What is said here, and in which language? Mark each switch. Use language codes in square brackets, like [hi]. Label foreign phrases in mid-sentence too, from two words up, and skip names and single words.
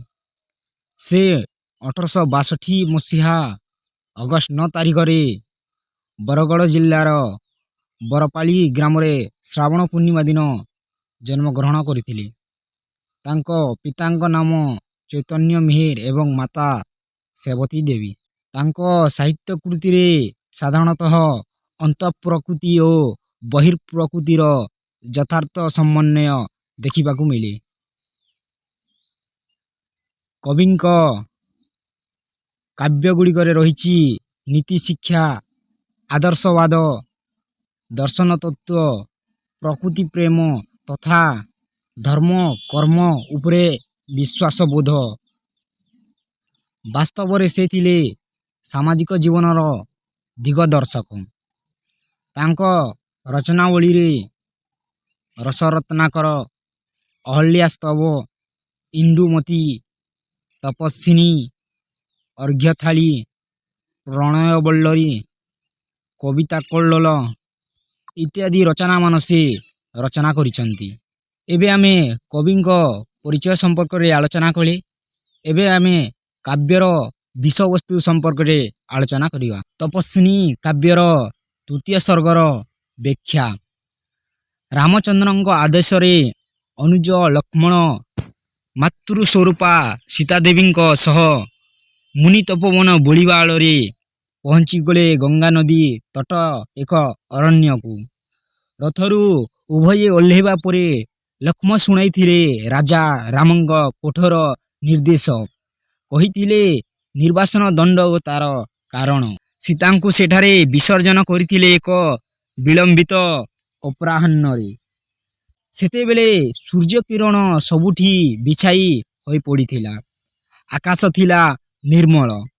[or] ସେ 1862 ମସିହା ଅଗଷ୍ଟ 9 ତାରିଖ ରେ ବରଗଡ଼ ଜିଲ୍ଲାର ବରପାଲି ଗ୍ରାମ ଶ୍ରାବଣ ପୂର୍ଣ୍ଣିମା ଦିନ ଜନ୍ମଗ୍ରହଣ କରିଥିଲେ। ତାଙ୍କ ପିତାଙ୍କ ନାମ ଚୈତନ୍ୟ ମେହେର ଏବଂ ମାତା ସେବତୀ ଦେବୀ। ତାଙ୍କ ସାହିତ୍ୟ କୃତି ରେ ସାଧାରଣତଃ ଅନ୍ତଃପ୍ରକୃତି ଓ ବହିର୍ପ୍ରକୃତିର ଯଥାର୍ଥ ସମନ୍ୱୟ ଦେଖିବାକୁ ମିଳେ। କବିଙ୍କ କାବ୍ୟଗୁଡ଼ିକ ରହି ନୀତି ଶିକ୍ଷା, ଆଦର୍ଶବାଦ, ଦର୍ଶନ ତତ୍ତ୍ୱ, ପ୍ରକୃତି ପ୍ରେମ ତଥା ଧର୍ମ କର୍ମ ଉପରେ ବିଶ୍ୱାସ ବୋଧ। ବାସ୍ତବ ରେ ସେ ଥିଲେ ସାମାଜିକ ଜୀବନର ଦିଗଦର୍ଶକ। ତାଙ୍କ ରଚନାବଳୀ ରେ ରସରତ୍ନାକର, ଅହଲ୍ୟାସ୍ତବ, ଇନ୍ଦୁମତୀ, ତପସ୍ୱିନୀ, ଅର୍ଘ୍ୟଥାଳି, ପ୍ରଣୟବଲ୍ଲରୀ, କବିତା କଲ୍ଲୋଳ ଇତ୍ୟାଦି ରଚନା ମାନ ସେ ରଚନା କରିଛନ୍ତି। ଏବେ ଆମେ କବିଙ୍କ ପରିଚୟ ସମ୍ପର୍କ ରେ ଆଲୋଚନା କଲେ। ଏବେ ଆମେ କାବ୍ୟର ବିଷୟ ବସ୍ତୁ ସମ୍ପର୍କ ରେ ଆଲୋଚନା କରିବା। ତପସ୍ୱିନୀ କାବ୍ୟର ତୃତୀୟ ସର୍ଗର ବ୍ୟାଖ୍ୟା। ରାମଚନ୍ଦ୍ରଙ୍କ ଆଦେଶ ରେ ଅନୁଜ ଲକ୍ଷ୍ମଣ ମାତୃସ୍ୱରୂପା ସୀତାଦେବୀଙ୍କ ସହ ମୁନି ତପୋବନ ବୋଲିବାରେ ପହଞ୍ଚି ଗଲେ ଗଙ୍ଗା ନଦୀ ତଟ ଏକ ଅରଣ୍ୟ କୁ। ରଥରୁ ଉଭୟେ ଓହ୍ଲାଇବା ପରେ ଲକ୍ଷ୍ମଣ ଶୁଣାଇଥିଲେ ରାଜା ରାମଙ୍କ କଠୋର ନିର୍ଦ୍ଦେଶ। କହିଥିଲେ ନିର୍ବାସନ ଦଣ୍ଡ ତାର କାରଣ। ସୀତାଙ୍କୁ ସେଠାରେ ବିସର୍ଜନ କରିଥିଲେ ଏକ ବିଳମ୍ବିତ ଅପରାହ୍ନ ରେ। ସେତେବେଳେ ସୂର୍ଯ୍ୟ କିରଣ ସବୁଠି ବିଛାଇ ହୋଇ ପଡ଼ିଥିଲା। ଆକାଶ ଥିଲା ନିର୍ମଳ।